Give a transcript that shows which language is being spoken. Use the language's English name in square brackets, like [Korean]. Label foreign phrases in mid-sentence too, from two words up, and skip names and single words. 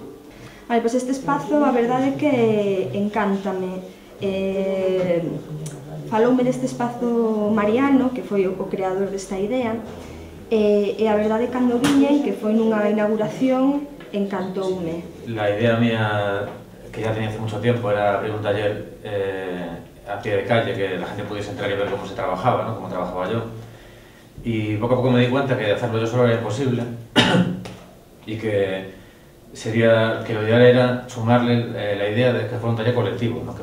[Galician] Vale, pois este espazo, a verdade é que encántame. Faloume deste espazo Mariano, que foi o creador desta idea, e a verdade, cando viñen, que foi nunha inauguración, encantoume. [Spanish] La idea mía, que ya tenía hace mucho tiempo, era abrir un taller a pie de calle, que la gente pudiese entrar y ver cómo se trabajaba, ¿no? Cómo trabajaba yo. Y poco a poco me di cuenta que hacerlo yo solo era imposible y que lo ideal era sumarle la idea de que fuera un taller colectivo, ¿no?